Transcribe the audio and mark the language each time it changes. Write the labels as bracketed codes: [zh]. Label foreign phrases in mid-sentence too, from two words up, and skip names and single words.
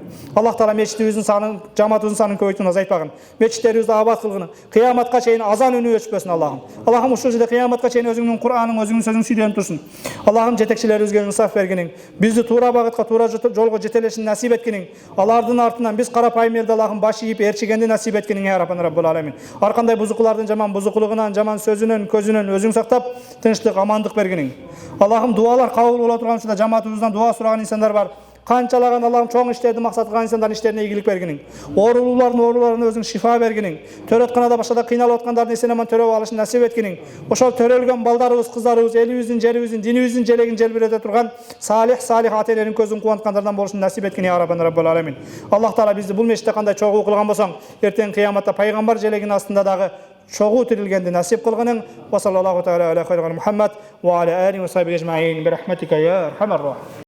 [ky] Аллах Таала мечитибиздин санын, жамаатыбыздын санын көбөйтүн, азайтпагын. Мечиттерибизди абад кылгын. Кыяматка чейин азан үнү өчпөсүн Аллахым. Аллахым ушул жерде кыяматка чейин өзүңдүн Кураның, өзүңдүн сөзүң сүйдөнүп турсун. Аллахым жетекчилерибизге инсаф бергиниң. Бизди туура багытка, туура жолго жетелешин насип эткиниң. Алардын артынан биз карапайым элде Аллахым баш ийип ээрчигенди насип эткиниң [ar] يا ربنا رب العالمين. [ky] Аркандай бузукулардын жаман бузукулугунан, жаман сөзүнөн, көзүнөн өзүң сактап, тынчтык, амандык бергиниң. Аллахым дуалар кабыл боло турган учурда жамаатыбыздан дуа сураган инсандар бар. Канчалаган Аллахым чоң иштерди максат кылган инсандардын иштерине ийгилик бергиниң. Оорулууларына өзүң шифа бергиниң. Төрөтканада башкада кыйналып аткандардын эсен аман төрөп алышын насип эткиниң. Ошол төрөлгөн балдарыбыз, кыздарыбыз, элибиздин, жерибиздин, динибиздин желегин желбирете турган салих ата эненин көзүн кубанткандардан болушун насип эткин [ar] يا ربنا رب العالمين. [ky] Аллах Таала бизди бул мечитте кандай чогуу кылган болсоң, эртең кыяматта пайгамбар желегинин астында дагы чогуу тирилгенди насип кылгының. [ar] وصلى الله تعالى على خير محمد وعلى آله وصحبه أجمعين برحمتك يا أرحم الراحمين.